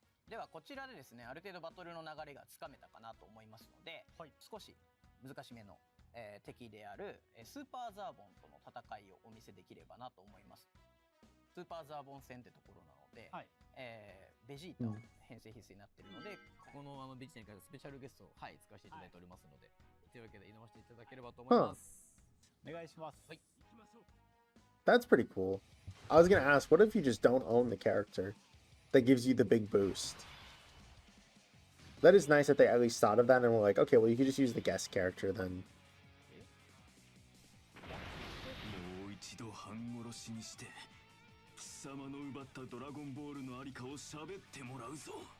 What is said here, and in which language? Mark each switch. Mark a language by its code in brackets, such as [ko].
[ja] ではこちらでですね、ある程度バトルの流れがつかめたかなと思いますので、少し難しめの敵であるスーパーザーボンとの戦いをお見せできればなと思います。スーパーザーボン戦ってところなので、ベジータを編成必須になっているので、このベジータに関してスペシャルゲストを使わせていただいておりますので、というわけで挑ませていただければと思います。お願いします。 [en] That's pretty cool. I was gonna ask, what if you just don't own the character that gives you the big boost? That is nice that they at least thought of that and were like, okay, well, you could just use the guest character then. [ja] もう一度半殺しにして貴様の奪ったドラゴンボールのありかを喋ってもらうぞ。